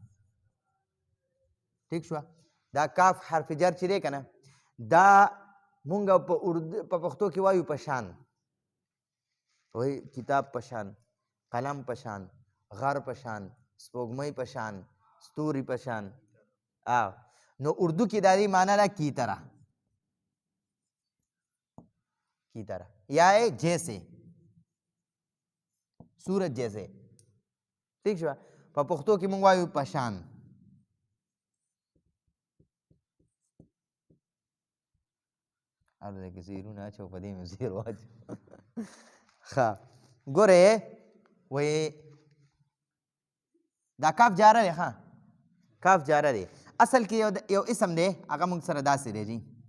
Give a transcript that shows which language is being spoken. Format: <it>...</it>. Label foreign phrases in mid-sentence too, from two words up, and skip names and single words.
<ps>ٹھیک شوه دا کاف حرف جر چې دی که نه دا مونږ په پښتو کې وایو پشان وایي کتاب پشان قلم پشان غر پشان سپوږمۍ پشان ستوري پشان نو اردو کې دا دی معنی ده</ps> <ur>کی طرح یا جیسے سورج جیسے</ur> <ps>ٹھیک شو په پښتو کې مونږ وایو پشان هر ځای کې زیرونه اچو په دې مې زیر واچو ښه ګورې وایي دا کاف جاره دی ښه کاف جاره دی اصل کې یو اسم دی هغه موږ سره داسې دی جی</ps>